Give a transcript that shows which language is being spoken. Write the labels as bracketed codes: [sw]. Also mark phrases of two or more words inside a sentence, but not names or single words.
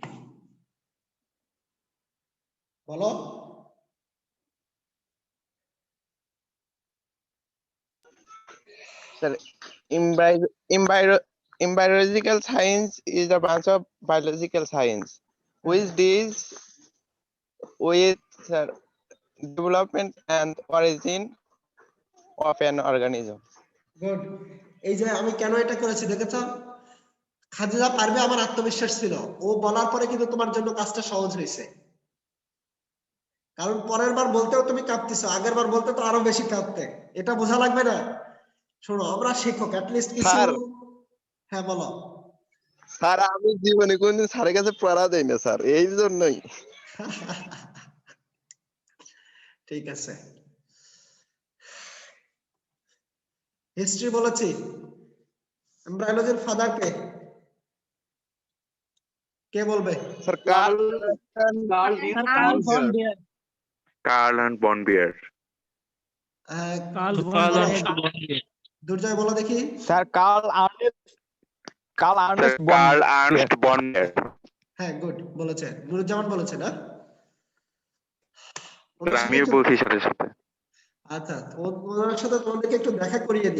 [bn] বলো। [en] Sir, embryological science is a branch of biological science which deals with development and origin of an organism. [bn] গুড। এই যে আমি কেন এটা করেছি দেখেছ, খাদিজা পারবে আমার আত্মবিশ্বাস ছিল, ও বলার পরে কিন্তু তোমার জন্য কাজটা সহজ হয়েছে। কারণ পরের বার বলতেও তুমি কাঁপতেছো, আগের বার বলতে তো আরো বেশি কাঁপতে। এটা বোঝা লাগবে না? শোনো, আমরা শিক্ষক, অ্যাটলিস্ট কিছু। স্যার, হ্যাঁ বলো। স্যার আমি জীবনে কোনদিন স্যারের কাছে পড়া দেই না স্যার, এই জন্যই। ঠিক আছে। হিস্ট্রি বলেছি। এমব্রায়োলজির ফাদার কে? কে বলবে? স্যার Carl Carl von Baer. Carl and von Baer. Carl von বলো। Baer. দুর্জয় বলো দেখি। স্যার কার্ল আর্নেস্ট Carl Ernst von Baer. হ্যাঁ, গুড বলেছে, নুরুজ্জামান বলেছে না? আমিও বলছি সাথে সাথে। আচ্ছা, ওনার সাথে তোমাদেরকে একটু দেখা করিয়ে দিই।